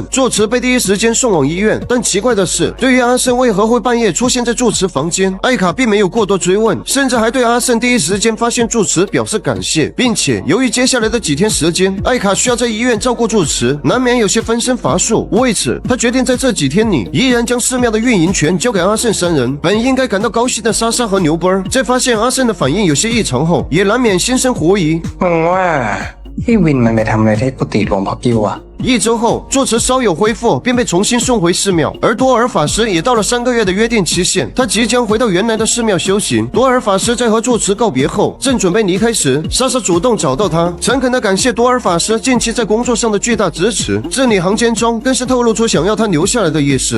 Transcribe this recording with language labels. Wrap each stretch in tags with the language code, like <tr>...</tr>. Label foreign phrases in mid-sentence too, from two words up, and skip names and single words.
<zh>住持被第一时间送往医院，但奇怪的是，对于阿胜为何会半夜出现在住持房间，艾卡并没有过多追问，甚至还对阿胜第一时间发现住持表示感谢，并且由于接下来的几天时间，艾卡需要在医院照顾住持，难免有些分身乏术。为此，他决定在这几天里依然将寺庙的运营权交给阿胜三人。本应该感到高兴的莎莎和牛波，在发现阿胜的反应有些异常后，也难免心生狐疑。</zh> <th>มึงว่าพี่วินมันไปทำอะไรที่กุฏิหลวงพ่อกิ้วอะ</th> <zh>一周后，住持稍有恢复，便被重新送回寺庙。而多尔法师也到了3个月的约定期限，他即将回到原来的寺庙修行。多尔法师在和住持告别后，正准备离开时，莎莎主动找到他，诚恳地感谢多尔法师近期在工作上的巨大支持，字里行间中更是透露出想要他留下来的意思。</zh>